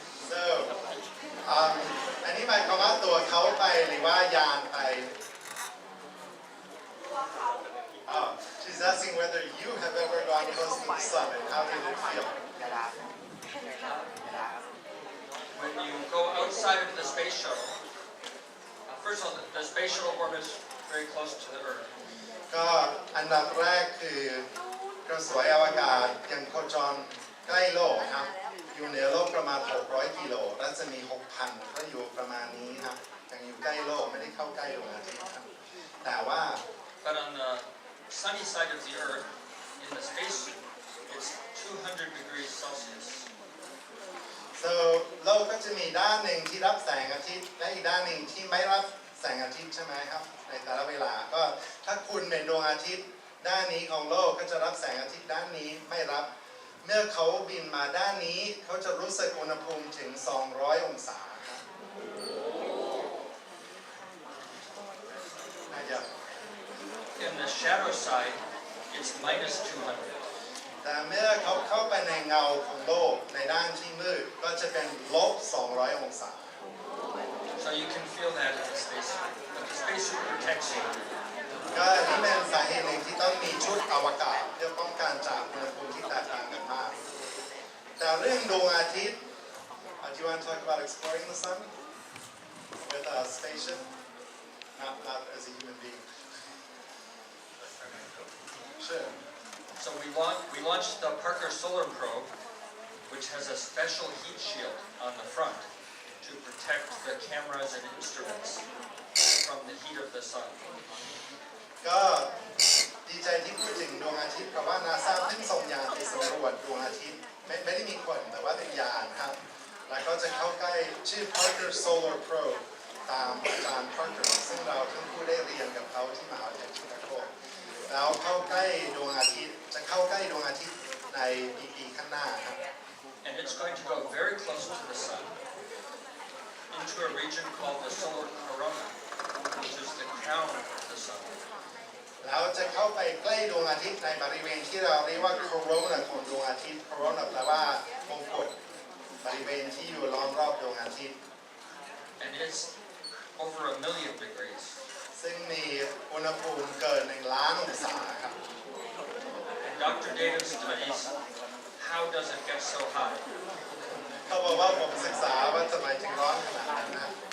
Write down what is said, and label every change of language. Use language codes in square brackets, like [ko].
[en] So [th] อันนี้หมายความว่าตัวเขาไปหรือว่ายานไป [en] Oh, she's asking whether you have ever gone close to the sun and how did it feel? When you go outside of the space shuttle, first of all, the space shuttle orbits very close to the Earth. [th] ก็อันดับแรกคือกระสวยอวกาศยังโคจรใกล้โลกครับอยู่เหนือโลกประมาณ600 กิโลรัศมี 6,000 ก็อยู่ประมาณนี้ครับยังอยู่ใกล้โลกไม่ได้เข้าใกล้ดวงอาทิตย์ครับแต่ว่า [en] But on the sunny side of the Earth, in the spacesuit, it's 200 degrees Celsius. [th] So โลกก็จะมีด้านหนึ่งที่รับแสงอาทิตย์และอีกด้านหนึ่งที่ไม่รับแสงอาทิตย์ใช่ไหมครับในแต่ละเวลาก็ถ้าคุณเป็นดวงอาทิตย์ด้านนี้ของโลกก็จะรับแสงอาทิตย์ด้านนี้ไม่รับเมื่อเขาบินมาด้านนี้เขาจะรู้สึกอุณหภูมิถึง200 องศาครับ [en] In the shadow side, it's minus 200. [th] แต่เมื่อเขาเข้าไปในเงาของโลกในด้านที่มืดก็จะเป็นลบ200 องศา [en] So you can feel that in the spacesuit. But the spacesuit protects you. [th] ก็นี่เป็นสาเหตุหนึ่งที่ต้องมีชุดอวกาศเพื่อป้องกันจากอุณหภูมิที่แตกต่างกันมากแต่เรื่องดวงอาทิตย์ [en] Do you want to talk about exploring the sun with a spaceship? Not as a human being. Sure. So we launched the Parker Solar Probe, which has a special heat shield on the front to protect the cameras and instruments from the heat of the sun. [th] ก็ดีใจที่พูดถึงดวงอาทิตย์เพราะว่านาซาเพิ่งส่งยานไปสำรวจดวงอาทิตย์ไม่ได้มีคนแต่ว่าเป็นยานครับแล้วก็จะเข้าใกล้ชื่อ Parker Solar Probe ตามอาจารย์ Parker ซึ่งเราทั้งคู่ได้เรียนกับเขาที่มหาวิทยาลัยชิคาโกแล้วเข้าใกล้ดวงอาทิตย์จะเข้าใกล้ดวงอาทิตย์ในปีข้างหน้าครับ [en] And it's going to go very close to the sun into a region called the solar corona, which is the crown of the sun. [th] แล้วจะเข้าไปใกล้ดวงอาทิตย์ในบริเวณที่เราเรียกว่า corona ของดวงอาทิตย์ corona แปลว่ามงกุฎบริเวณที่อยู่ล้อมรอบดวงอาทิตย์ [en] And it's over 1 million degrees. [th] ซึ่งมีอุณหภูมิเกิน1 ล้านองศาครับ [en] And Dr. David studies how does it get so hot. [th] เขาบอกว่าผมศึกษาว่าทำไมถึงร้อนขนาดนั้นนะ